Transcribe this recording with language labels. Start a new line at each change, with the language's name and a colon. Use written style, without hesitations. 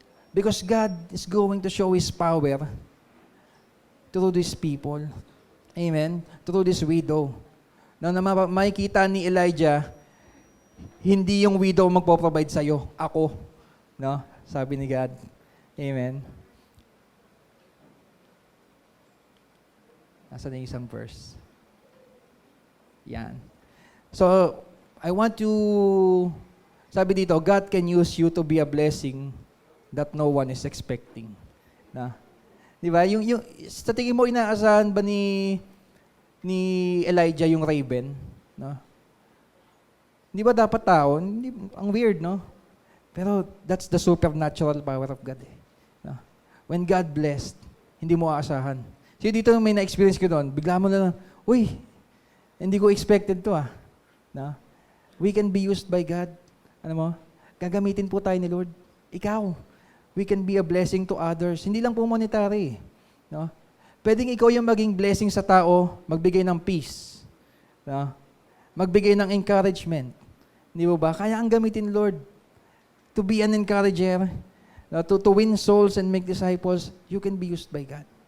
English: Because God is going to show His power through these people. Amen? Through this widow.
Filipino: Na makikita ni Elijah, hindi yung widow magpo-provide sa iyo, ako. No? Sabi ni God. Amen? Nasaan yung isang verse? Yan.
English: So, I want to,
Filipino: sabi dito,
English: God can use you to be a blessing that no one is expecting.
Filipino: Na? Di ba? Yung, sa tingin mo, inaasahan ba ni Elijah yung raven? No? Di ba dapat tao? Ang weird, no?
English: Pero that's the supernatural power of God.
Filipino: No?
English: When God blessed,
Filipino: hindi mo aasahan. So dito may na-experience ko doon, bigla mo na lang, uy, hindi ko expected to No?
English: We can be used by God.
Filipino: Ano mo? Gagamitin po tayo ni Lord. Ikaw.
English: We can be a blessing to others.
Filipino: Hindi lang po monetary. No? Pwedeng ikaw yung maging blessing sa tao, magbigay ng peace. No? Magbigay ng encouragement. Di ba? Kaya ang gamitin, Lord,
English: to be an encourager,
Filipino: no?
English: to win souls and make disciples, you can be used by God.